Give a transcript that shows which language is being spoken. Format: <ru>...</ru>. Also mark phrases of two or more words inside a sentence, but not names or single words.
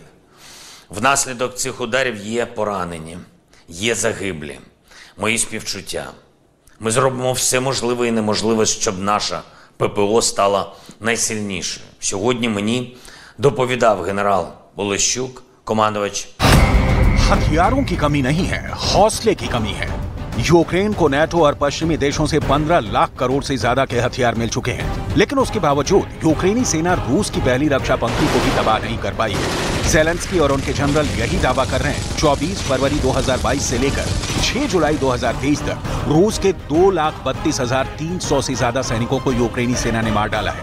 <uk>Внаслідок цих ударів є поранені, є загиблі. Мої співчуття. Ми зробимо все можливе і неможливе, щоб наша ППО стала найсильнішою. Сьогодні мені доповідав генерал Олещук, командувач.</uk> <hi>हथियारों की कमी नहीं है, हौसले की कमी है। यूक्रेन को नाटो और पश्चिमी देशों से 15 लाख करोड़ से ज्यादा के हथियार मिल चुके हैं, लेकिन उसके बावजूद यूक्रेनी सेना रूस की पहली रक्षा पंक्ति को भी तबाह नहीं कर पाई है। ज़ेलेंस्की और उनके जनरल यही दावा कर रहे हैं। 24 फरवरी 2022 से लेकर 6 जुलाई 2023 तक रूस के 2,32,300 से ज्यादा सैनिकों को यूक्रेनी सेना ने मार डाला है।</hi>